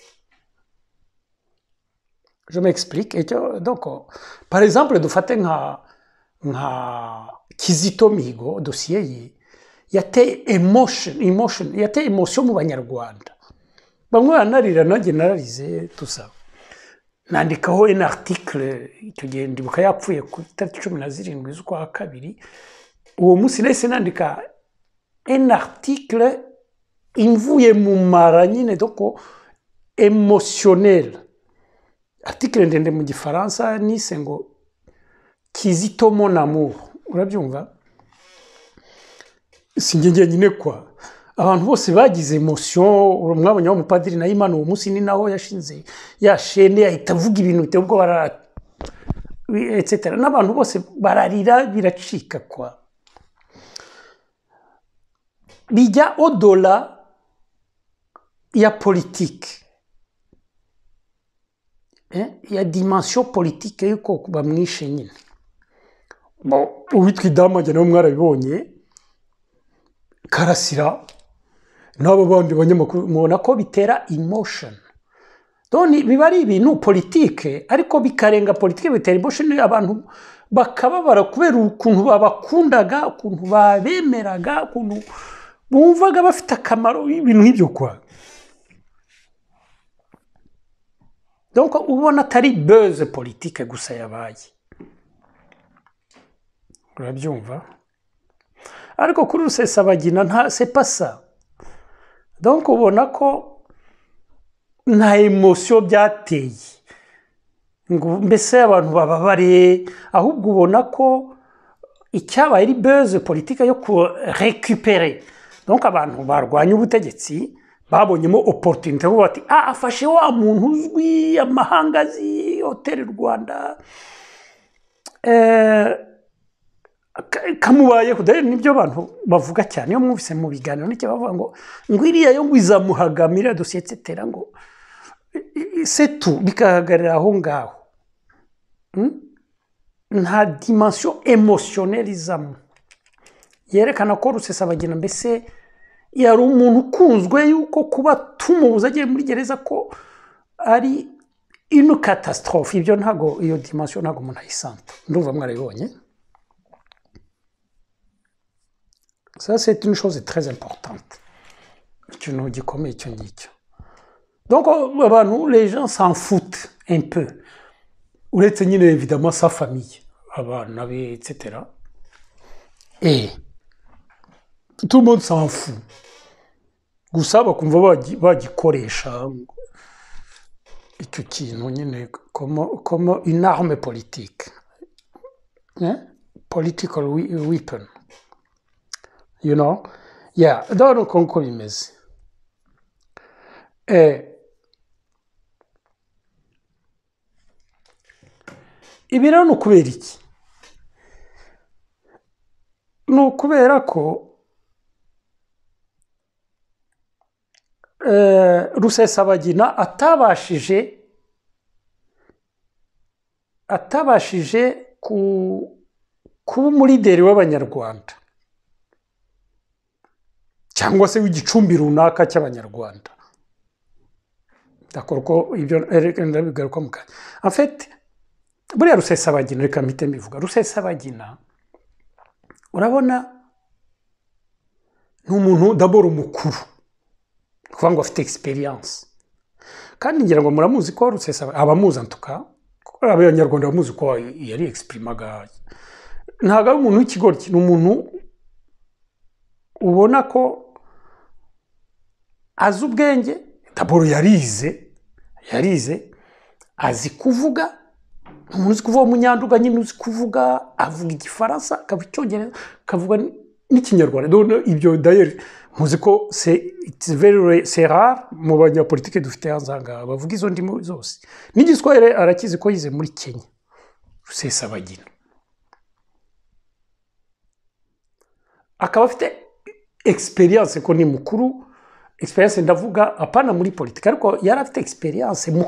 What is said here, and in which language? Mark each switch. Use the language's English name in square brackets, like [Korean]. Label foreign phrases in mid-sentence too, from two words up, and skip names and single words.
[French] Je m'explique. Donc, par exemple, [Kinyarwanda] dufate nka Kizito Mihigo dossier ye yateye emotion mu banyarwanda bamwe banarira nanjye nararize tusa nandikaho [French] un article [Kinyarwanda] icyo gihe ndibuka yapfuye ku tariki 17 z'ukwa kabiri uwo munsi nahise nandika [French] un article [Kinyarwanda] imvuye mu mara nyine [French] donc émotionnel. [Kinyarwanda] Article ndende mu gifaransa nise ngo Kizito mon amour urabyumva sinjye nyine kwa abantu bose bagize emotion mwabonye wa mupadiri na Imana uwo munsi ni naho yashinze yashene ahita avuga ibintu biteye ubwo etc n'abantu bose bararira biracika kwa bijya au-delà ya politique ya [French] dimension politique [Kinyarwanda] yuko bamwishe nyine uwitwa Idamage nawe mwarabibonye Karasira n'abo bandi banyamakuru mubona ko bitera emotion donc biba ari ibintu politique ariko bikarenga politique bitera emotion abantu bakababara kubera ukuntu babakundaga ukuntu babemeraga ukuntu bumvaga bafite akamaro ibintu nk'ibyo kwa donc ubona atari buzz politique gusa yabaye urabyumva ariko kuri Rusesabagina nta [French] c'est pas ça donc [Kinyarwanda] ubona ko nta emotion byateye ngo mbese abantu bababare ahubwo ubona ko icyabaye ari buzz politique yo ku récupérer donc abantu barwanya ubutegetsi babonyemo opportunité bo bati afashe wa muntu uzwi amahangazi Hotel Rwanda kamubaye kudere nibyo abantu bavuga cyane iyo mwumvise mu biganiro n'icyo bavuga ngo ngwiriya yo ngwizamuhagamira dossier etc ngo [French] c'est tout [Kinyarwanda] bikahagarira aho ngaho nta [French] dimension émotionnelle [Kinyarwanda] izamo yerekana ko Rusesabagina mbese yari umuntu ukunzwe yuko kuba tumubuza agiye muri gereza ko ari [French] une catastrophe [Kinyarwanda] ibyo ntago iyo dimension ntago umuntu ayisanta ndumva mwarabibonye. [French] Ça c'est une chose très importante [Kinyarwanda] ikintu gikomeye cyo ngicyo [French] donc abantu les gens s'en foutent un peu [Kinyarwanda] uretse nyine [French] évidemment sa famille [Kinyarwanda] abana be [French] etc et tout le monde s'en fout [Kinyarwanda] gusa bakumva bagikoresha icyo kintu nyine [French] comme une arme politique [English] political weapon you know yeah [Kinyarwanda] donc uko bimeze ibi rero ni ukubera iki ni ukubera ko Rusesabagina atabashije kuba umulideri w'abanyarwanda cyangwa se w'igicumbi runaka cy'abanyarwanda d'accord ko ibyo ndabigaruka mu kanya [French] en fait [Kinyarwanda] buriya Rusesabagina reka mpite mbivuga Rusesabagina urabona ni umuntu d'abord umukuru kuvuga ngo afite experience kandi ngira ngo muramuzi ko Rusesabagina abamuzi antuka abanyarwanda bamuzi ko yari exprimaga ntago ari umuntu w'ikigoryi ni umuntu ubona ko azi ubwenge d'abord yarize azi kuvuga umuntu uzi kuvuga umunyanduga nyine uzi kuvuga avuga igifaransa akavuga icyongereza akavuga n'ikinyarwanda ibyo d'ailleurs muzi ko [French] c'est rare [Kinyarwanda] mu banyapolitike dufite hanzanga bavuga izo ndimi zose n'igiswahili arakizi ko yize muri Kenya Rusesabagina akaba afite experience ko ni mukuru experience ndavuga apana muri politique ariko yari afite experience mu